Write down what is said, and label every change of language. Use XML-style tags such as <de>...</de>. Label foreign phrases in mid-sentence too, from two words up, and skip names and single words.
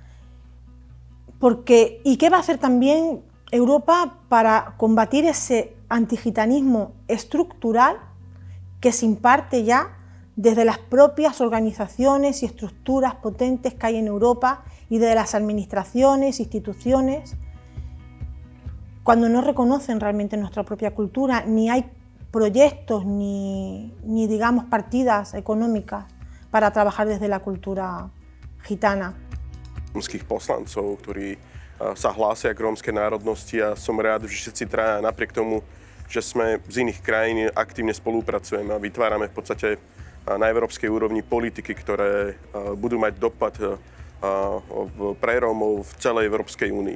<es>¿Y qué va a hacer también Europa para combatir ese antigitanismo estructural que se imparte ya desde las propias organizaciones y estructuras potentes que hay en Europa y de las administraciones, instituciones, cuando no reconocen realmente nuestra propia cultura, ni hay proyectos ni digamos partidas económicas para trabajar desde la cultura gitana?</es> <sk>Rómskych poslancov, ktorí sa hlásia k rómskej národnosti a som rád, že všetci traja napriek tomu, že sme z iných krajín aktívne spolupracujeme a vytvárame v podstate na európskej úrovni politiky, ktoré budú mať dopad pre Rómov v celej Európskej únii.</sk>